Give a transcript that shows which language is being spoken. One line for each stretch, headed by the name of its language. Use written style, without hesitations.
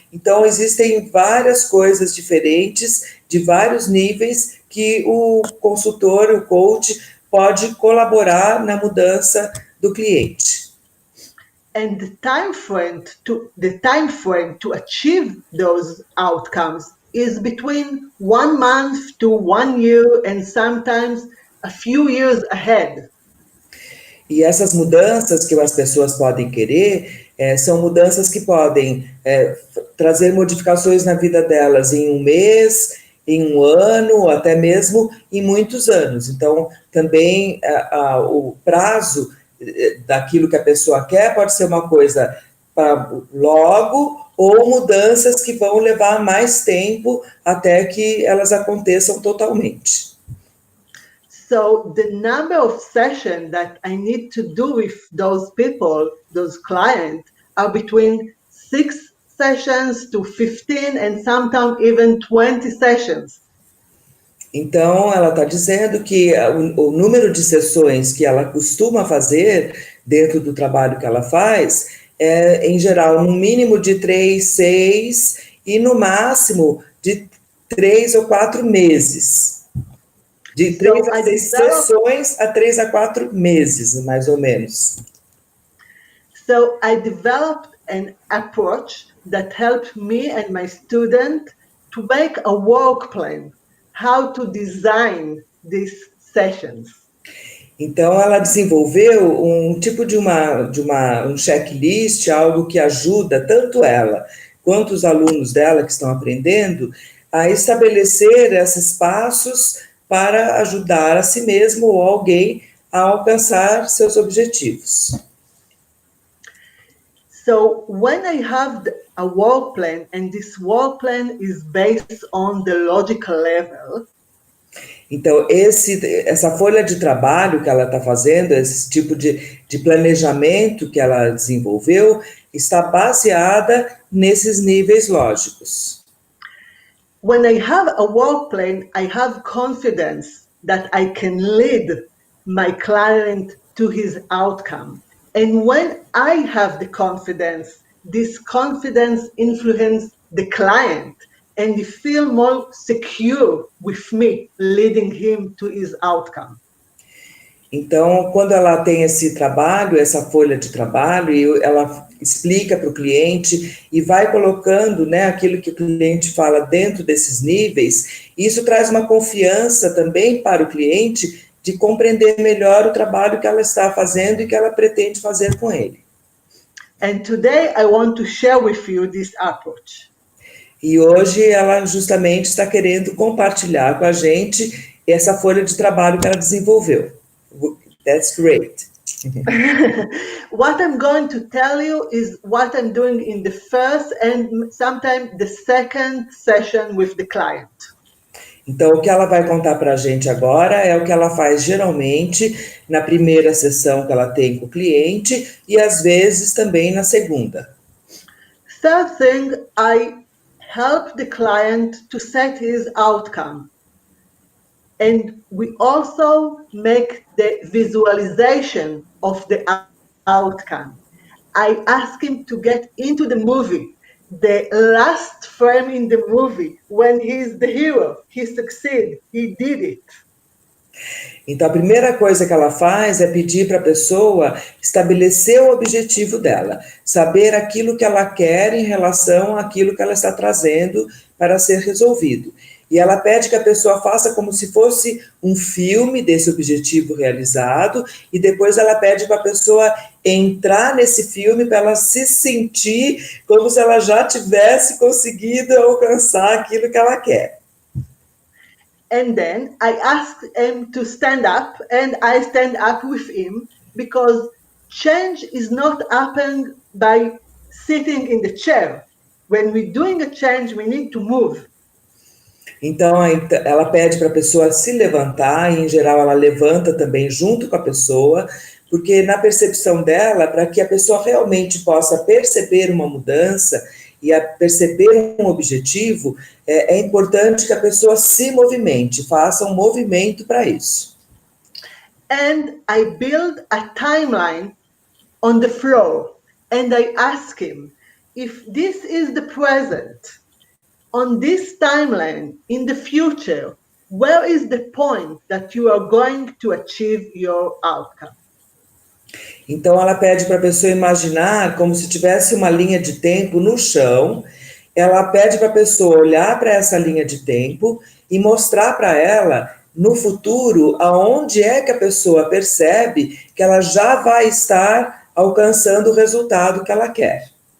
Portuguese: Então, existem várias coisas diferentes, de vários níveis, que o consultor, o coach, pode colaborar na mudança do cliente.
English: And the time frame to achieve those outcomes is between 1 month to 1 year and sometimes a few years ahead.
Portuguese: E essas mudanças que as pessoas podem querer são mudanças que podem trazer modificações na vida delas em 1 mês, em 1 ano, ou até mesmo em muitos anos. Então, também o prazo daquilo que a pessoa quer pode ser uma coisa para logo, ou mudanças que vão levar mais tempo até que elas aconteçam totalmente.
English: So the number of sessions that I need to do with those people, those clients, are between 6 sessions to 15 and sometimes even 20 sessions.
Portuguese: Então, ela está dizendo que o número de sessões que ela costuma fazer dentro do trabalho que ela faz é, em geral, no mínimo de 3, 6 e no máximo de 3 ou 4 meses. De 3 a 6 sessões a 3 a 4 meses, mais ou menos.
English: So I developed an approach that helped me and my student to make a work plan, how to design these sessions.
Portuguese: Então, ela desenvolveu um tipo de um checklist, algo que ajuda tanto ela quanto os alunos dela que estão aprendendo a estabelecer esses passos para ajudar a si mesmo ou alguém a alcançar seus objetivos.
English: So when I have a work plan, and this work plan is based on the logical level.
Portuguese: Então, essa folha de trabalho que ela está fazendo, esse tipo de planejamento que ela desenvolveu, está baseada nesses níveis lógicos.
English: When I have a work plan, I have confidence that I can lead my client to his outcome. And when I have the confidence, this confidence influences the client. And they feel more secure with me, leading him to his outcome.
Portuguese: Então, quando ela tem esse trabalho, essa folha de trabalho, e ela explica para o cliente e vai colocando, né, aquilo que o cliente fala dentro desses níveis, isso traz uma confiança também para o cliente de compreender melhor o trabalho que ela está fazendo e que ela pretende fazer com ele.
English: And today I want to share with you this approach.
Portuguese: E hoje ela justamente está querendo compartilhar com a gente essa folha de trabalho que ela desenvolveu.
English: That's great. What I'm going to tell you is what I'm doing in the first and sometimes the second session with the client.
Portuguese: Então, o que ela vai contar para a gente agora é o que ela faz geralmente na primeira sessão que ela tem com o cliente e às vezes também na segunda.
English: Third thing, I help the client to set his outcome. And we also make the visualization of the outcome. I ask him to get into the movie, the last frame in the movie, when he's the hero, he succeeded, he did it.
Portuguese: Então, a primeira coisa que ela faz é pedir para a pessoa estabelecer o objetivo dela, saber aquilo que ela quer em relação àquilo que ela está trazendo para ser resolvido. E ela pede que a pessoa faça como se fosse um filme desse objetivo realizado, e depois ela pede para a pessoa entrar nesse filme para ela se sentir como se ela já tivesse conseguido alcançar aquilo que ela quer.
English: And then I ask him to stand up, and I stand up with him, because change is not happening by sitting in the chair. When we're doing a change, we need to move.
Portuguese: Então, ela pede para a pessoa se levantar, e em geral ela levanta também junto com a pessoa, porque na percepção dela, para que a pessoa realmente possa perceber uma mudança e perceber um objetivo, é importante que a pessoa se movimente, faça um movimento para isso.
English: And I build a timeline on the floor, and I ask him, if this is the present, on this timeline, in the future, where is the point that you are going to achieve your outcome?
Portuguese: Então, ela pede para a pessoa imaginar como se tivesse uma linha de tempo no chão. Ela pede para a pessoa olhar para essa linha de tempo e mostrar para ela, no futuro, aonde é que a pessoa percebe que ela já vai estar alcançando o resultado que ela quer.